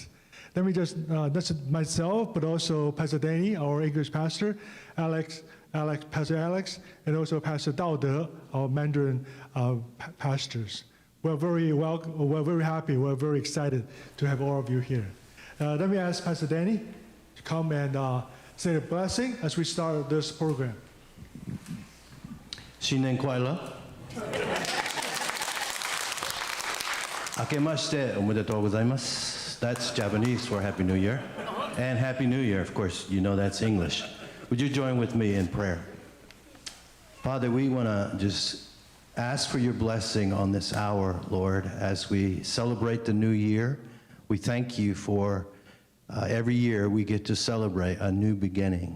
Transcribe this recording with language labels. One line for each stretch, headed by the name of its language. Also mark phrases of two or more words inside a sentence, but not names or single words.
English: Let me just, that's myself, but also Pastor Danny, our English pastor, Pastor Alex, and also Pastor Dao De, our Mandarin pastors. We're very happy, we're very excited to have all of you here. Let me ask Pastor Danny to come and say a blessing as we start this program.
Chinese: 新年快乐。
Japanese: 明けましておめでとうございます。
English: That's Japanese for Happy New Year. And Happy New Year, of course, you know that's English. Would you join with me in prayer? Father, we want to just ask for your blessing on this hour, Lord, as we celebrate the new year. We thank you for every year we get to celebrate a new beginning.